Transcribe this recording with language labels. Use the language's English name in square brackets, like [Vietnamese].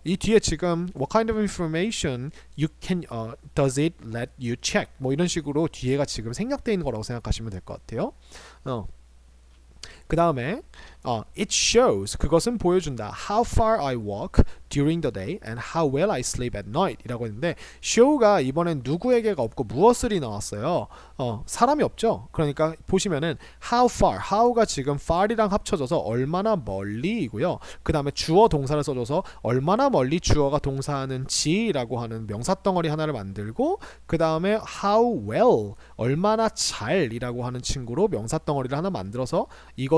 [Korean] 이 뒤에 지금 [English] what kind of information you can does it let you check [Korean] 뭐 이런 식으로 뒤에가 지금 생략되어 있는 거라고 생각하시면 될 것 같아요. 그 다음에 [English] it shows [Korean] 그것은 보여준다. [English] How far I walk during the day and how well I sleep at night [Korean] 이라고 했는데 show가 이번엔 누구에게가 없고 무엇을이 나왔어요. 사람이 없죠. 그러니까 보시면은 [English] how far [Korean] how가 지금 far이랑 합쳐져서 얼마나 멀리이고요. 그 다음에 주어 동사를 써줘서 얼마나 멀리 주어가 동사하는지라고 하는 명사 덩어리 하나를 만들고 그 다음에 [English] how well [Korean] 얼마나 잘이라고 하는 친구로 명사 덩어리를 하나 만들어서 이것